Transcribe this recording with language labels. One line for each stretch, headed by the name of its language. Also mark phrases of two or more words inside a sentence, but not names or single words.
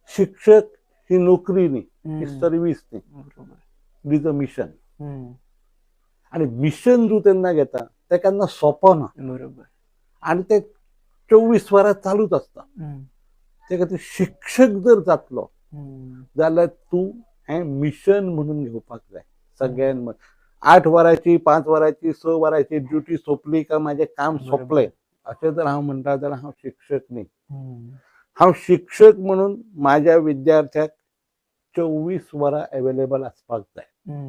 Marathi: शिक्षक ही नोकरी नाही, ही हम्म. सर्व्हिस नाही, बरोबर.
English: is a mission. हम्म.
Konkani: आणि मिशन जो त्यांना घेता ते त्यांना सोपं ना,
Marathi: बरोबर. आणि ते 24 वरात चालूच असतं. हम्म.
Konkani: ते का शिक्षक जर जातलो हम्म. जाल्यार तू हे मिशन म्हणून घेवपाक जाय सगळ्यांमध्ये. 8 वरांची 5 वरांची 6 वरांची ड्युटी सोंपली का माझे काम सोंपले असे जर हांव म्हणटा जाल्यार हांव शिक्षक न्ही. हांव शिक्षक म्हणून माझ्या विद्यार्थ्याक 24 वरां अवेलेबल आसपाक जाय.